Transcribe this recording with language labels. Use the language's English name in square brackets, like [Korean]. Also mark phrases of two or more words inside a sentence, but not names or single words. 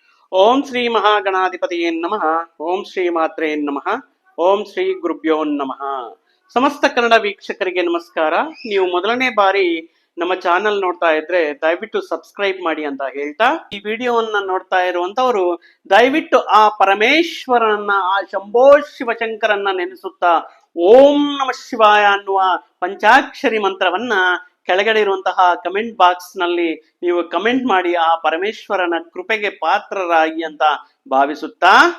[Sanskrit] ओं श्री महागणाधिपतये नमः। ओं श्री मात्रे नमः. ओं श्री गुरुभ्यो नमः. [Kannada] ಸಮಸ್ತ ಕನ್ನಡ ವೀಕ್ಷಕರಿಗೆ ನಮಸ್ಕಾರ. ನೀವು ಮೊದಲನೇ ಬಾರಿ ನಮ್ಮ ಚಾನಲ್ ನೋಡ್ತಾ ಇದ್ರೆ ದಯವಿಟ್ಟು ಸಬ್ಸ್ಕ್ರೈಬ್ ಮಾಡಿ ಅಂತ ಹೇಳ್ತಾ, ಈ ವಿಡಿಯೋವನ್ನ ನೋಡ್ತಾ ಇರುವಂತವರು ದಯವಿಟ್ಟು ಆ ಪರಮೇಶ್ವರನನ್ನ, ಆ ಶಂಭೋ ಶಿವಶಂಕರನ್ನ ನೆನೆಸುತ್ತಾ [Sanskrit] ओं नमः शिवाय [Kannada] ಅನ್ನುವ ಪಂಚಾಕ್ಷರಿ ಮಂತ್ರವನ್ನ ಕೆಳಗಡೆ ಇರುವಂತಹ [English] comment box [Kannada] ನಲ್ಲಿ ನೀವು ಕಮೆಂಟ್ ಮಾಡಿ ಆ ಪರಮೇಶ್ವರನ ಕೃಪೆಗೆ ಪಾತ್ರರಾಗಿ ಅಂತ ಭಾವಿಸುತ್ತಾ,